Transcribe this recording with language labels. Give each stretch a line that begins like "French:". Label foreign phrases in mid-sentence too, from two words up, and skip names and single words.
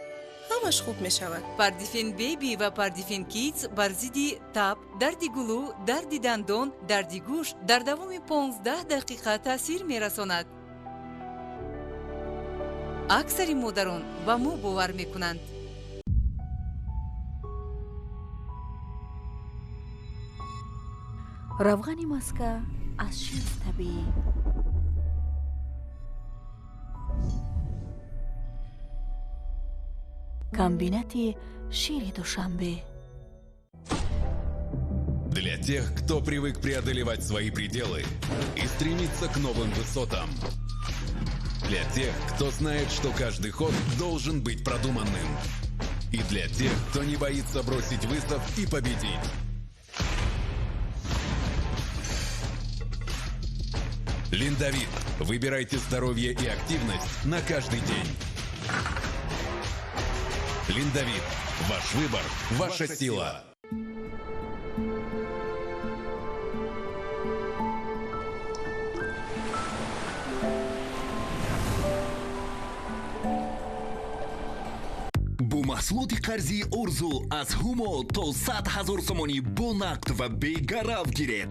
Persian: همش خوب می شود. پاردیفن بیبی و پاردیفن کیدز بر ضد تب، درد گلو، درد دندان، درد گوش در دوام 15 دقیقه تاثیر می رساند. اکثر مادران با ما باور می کنند.
Tajik: равғани маска аз шир табиӣ. комбинати шири Душанбе.
Russian: Для тех, кто привык преодолевать свои пределы и стремиться к новым высотам. Для тех, кто знает, что каждый ход должен быть продуманным. И для тех, кто не боится бросить вызов и победить. Линдавит. Выбирайте здоровье и активность на каждый день. Линдавит. Ваш выбор, ваша сила.
Tajik: маҳсулоти қарзи орзу аз ҳумо то 100 000 сомонӣ бо нақд ва бегарав гиред.